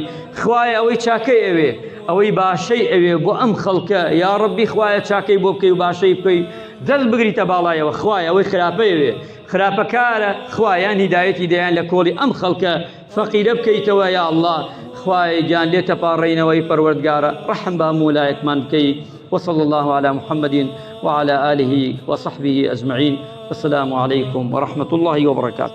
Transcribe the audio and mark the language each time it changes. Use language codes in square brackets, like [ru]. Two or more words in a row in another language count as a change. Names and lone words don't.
[ckb] خوایە ئەوەی چاکەی ئەوێ، ئەوەی باشەی ئەوێ بۆ ئەم خەڵکە. یا ڕەبی خوایە چاکەی بۆ بکەی و باشەی بکەی، دەست بگریتە باڵایەوە. خوایە ئەوەی خراپەی ئەوێ، خراپەکارە، خوایان هیدایەتی دەیان لە کۆڵی ئەم خەڵکە فەقیرە بکەیتەوە. یا ئەڵڵا خوایە گیان لێ تەپاڕێینەوەی پەروەردگارە، ڕەحم بە هەموو لایەکمان بکەی. [ar] وصلى الله على محمد وعلى آله وصحبه أجمعين. والسلام عليكم ورحمة الله وبركاته.